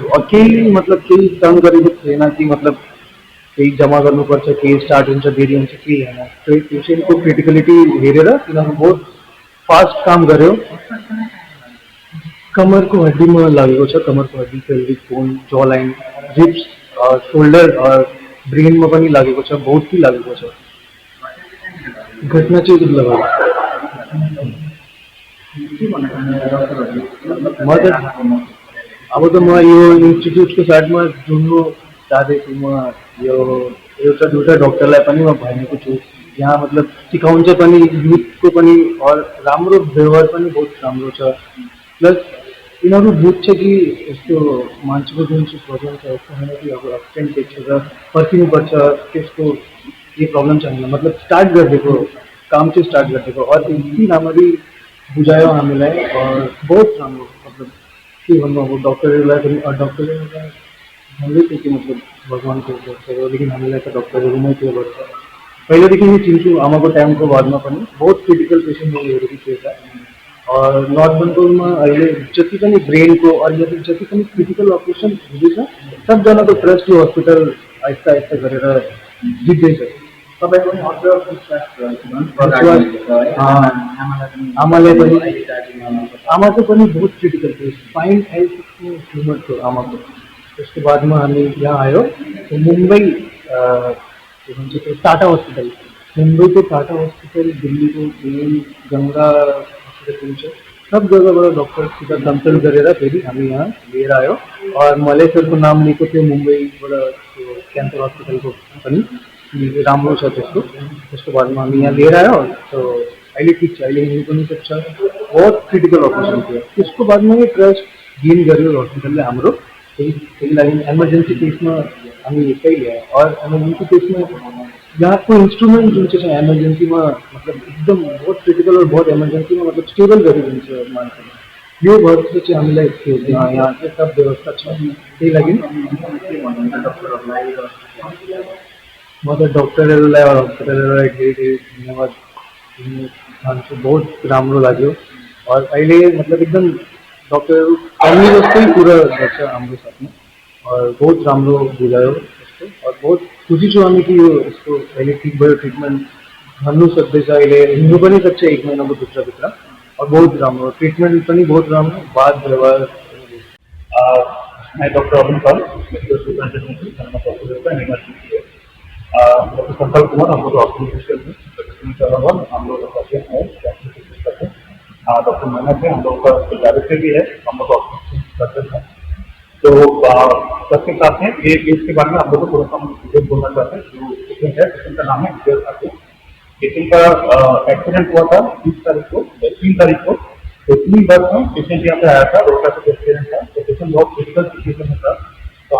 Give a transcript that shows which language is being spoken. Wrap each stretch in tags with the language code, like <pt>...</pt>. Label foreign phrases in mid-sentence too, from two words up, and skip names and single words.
<ne>और केही मतलब केही तङ गरेको थिएन कि मतलब केही जम्मा गर्नुपर्छ, केही स्टार्ट हुन्छ, देरी हुन्छ, केही होइन। त्यो पेसेन्टको क्रिटिकलिटी हेरेर तिनीहरू बहुत फास्ट काम गर्यो। कमरको हड्डीमा लागेको छ, कमरको हड्डी,</ne> <en>pelvic bone, jaw line, ribs, shoulder</en> <ne>और ब्रेनमा पनि लागेको छ,</ne> <hi>बहुत ही</hi> <ne>लागेको छ। घटना चाहिँ मतलब अब त म यो इन्स्टिट्युटको साइडमा जुन्नु चाहँदैछु। म यो एउटा दुईवटा डक्टरलाई पनि म भनेको छु, यहाँ मतलब सिकाउँछ पनि युथको पनि, और राम्रो व्यवहार पनि बहुत राम्रो छ। प्लस यिनीहरू बुझ्छ कि यस्तो मान्छेको जुन चाहिँ प्रब्लम छ यस्तो होइन कि अब एक्सिडेन्ट देखेर पर्खिनुपर्छ, त्यसको केही प्रब्लम छैन, मतलब स्टार्ट गरिदिएको काम चाहिँ स्टार्ट गरिदिएको। और यति राम्ररी बुझायो हामीलाई और बहुत राम्रो मतलब कि</ne> <hi>हम वो डॉक्टर हम भी थे कि मतलब भगवान को बोलते लेकिन हमें लगा डॉक्टर नहीं थे बोलते पहले देखिए ये चिंचू</hi> <ne>आमाको टाइम</ne> <hi>को बाद में</hi> <ne>पनि बहुत</ne> <en>critical patient</en> <ne>हुँदो रहेछ और नर्थ बेंगलमा अहिले जति पनि ब्रेनको और यदि जति पनि</ne> <en>critical operation</en> <ne>हुँदैछ सबजनाको ट्रस्ट यो हस्पिटल</ne> <hi>आहिस्ता आहिस्ता</hi> <ne>गरेर जित्दैछ तपाईँको पनि अझ आमालाई पनि आमाको पनि बहुत क्रिटिकल थियो स्पाइन हेल्थको ट्युमर थियो आमाको त्यसको बादमा हामी यहाँ आयो तो मुंबई के भन्छ त्यो टाटा हस्पिटल मुंबईको टाटा हस्पिटल दिल्लीको मेन गंगा हस्पिटल छ सब जग्गाबाट डक्टरसित कन्सल्ट गरेर फेरि हामी यहाँ लिएर आयो और मलाई सरको नाम लिएको थियो मुंबईबाट त्यो क्यान्सर हस्पिटलको पनि कि राम्रो छ त्यसको बादमा हामी यहाँ लिएर आयो तो अहिले ठिक छ अहिले हिँड्नु पनि सक्छ बहुत</ne> <en>critical operation</en> <ne>थियो त्यसको बादमा नै</ne> <en>trust gain</en> <ne>गर्यो हस्पिटलले हाम्रो त्यही लागि</ne> <en>emergency case</en> <ne>हामी यस्तै ल्यायो और</ne> <en>emergency case</en> <ne>यहाँको इन्स्ट्रुमेन्ट जुन चाहिँ छ इमर्जेन्सीमा मतलब एकदम बहुत क्रिटिकल और बहुत इमर्जेन्सीमा मतलब स्टेबल गरिदिन्छ मान्छेले यो भएर चाहिँ हामीलाई त्यो यहाँ चाहिँ सब व्यवस्था छ त्यही लागि म त डक्टरहरूलाई और हस्पिटलहरूलाई धेरै धेरै धन्यवाद दिन चाहन्छु बहुत राम्रो लाग्यो और अहिले मतलब एकदम डक्टरहरू फ्यामिली जस्तै कुरा गर्छ हाम्रो साथमा और बहुत राम्रो बुझायो यसको और बहुत खुसी छु हामी कि यो यसको अहिले ठिक भयो ट्रिटमेन्ट भन्नु सक्दैछ अहिले हिँड्नु पनि सक्छ 1 महिनाको भित्रभित्र और बहुत राम्रो ट्रिटमेन्ट पनि</ne> <hi>बहुत राम्रो बात</hi> <ne>व्यवहार</ne> <hi>मैं डॉक्टर अरुण पाल</hi> <en>medical superintendent</en> <hi>डॉक्टर संकल्प कुमार हम लोग ऑर्गेनाइजेशन में हम लोग डॉक्टर मेहनत है हम लोग का डायरेक्टर भी है हम लोग ऑर्गेनाइजेशन है तो सबके साथ में ये केस के बारे में हम लोग को थोड़ा सा डिटेल बोलना चाहते हैं जो पेशेंट है पेशेंट का नाम है विजय ठाकुर पेशेंट का एक्सीडेंट हुआ था 3 तारीख को तो 3 बस में पेशेंट यहाँ पे आया था रोड का एक्सीडेंट था तो पेशेंट बहुत</hi> <en>critical situation</en> <hi>में था तो</hi>